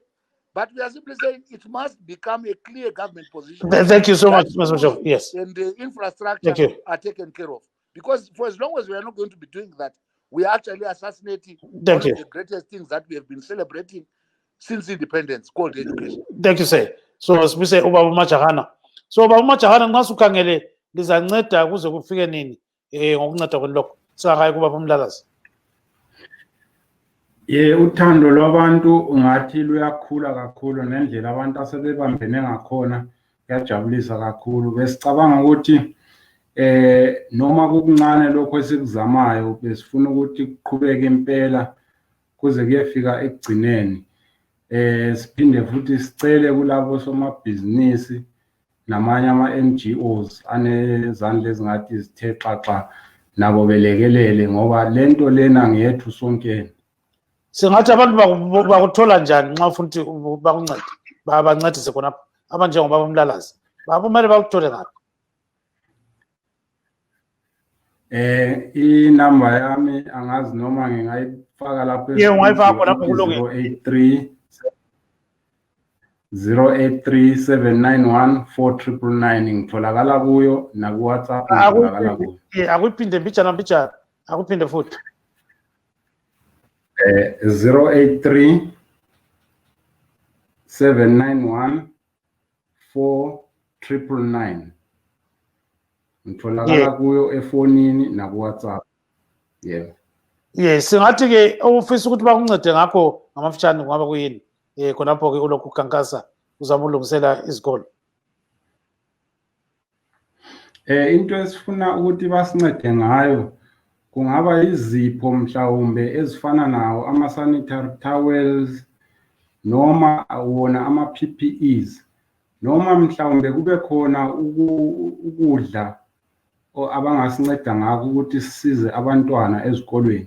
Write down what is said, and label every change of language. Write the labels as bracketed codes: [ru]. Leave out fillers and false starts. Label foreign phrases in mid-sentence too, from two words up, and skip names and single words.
[en] But we are simply saying it must become a clear government position. Thank you so much, Mr. Bishop. Yes. And the infrastructure are taken care of. Because for as long as we are not going to be doing that, we are actually assassinating one of the greatest things that we have been celebrating since independence, called education. Thank you, sir. [nd] So sibise ubaba uMajahana. So ubaba uMajahana nxa sukhangele lizanceda kuze kufike nini ngokunceda kwenilokho singakayi kubaba uMlalazi. Uthando lwabantu ungathi luyakhula kakhulu nendlela abantu asebebambene ngakhona kuyajabulisa kakhulu. Besicabanga ukuthi noma kukuncane lokho esikuzamayo besifuna ukuthi kuqhubeke impela kuze kuyefika ekugcineni. Siphinde futhi sicele kulabo somabhizinisi namanye ama-NGOs anezandla ezingathi zithe xaxa nabo belekelele ngoba lento lena ngiyethu sonke. Singathi abantu bakuthola njani nxa ufuna ukuthi bakuncede bancedise khonapha abanjengobaba uMlalazi kumele bakuthole ngaphi? Inamba yami angazi noma ngingayifaka lapho ungayifaka khonapho kulungile. 083 791 4999 ngitholakala kuyo na ku WhatsApp ngitholakala kuyo. Akuyiphinde mbijana akuphinde futhi. 083 791 4999 ngitholakala kuyo efonini na ku WhatsApp. Yes, singathi ke ofisa ukuthi bakuncede ngakho ngamafutshane ngaba kuyini khonapho ke ulokhu ukhankasa uzama ulungisela izikolo. Into esifuna ukuthi basincede ngayo kungaba izipho mhlawumbe ezifana nawo ama- [en] sanitary towels [nd] noma wona ama-PPEs noma mhlawumbe kube khona ukudla abangasinceda ngakho ukuthi sisize abantwana ezikolweni.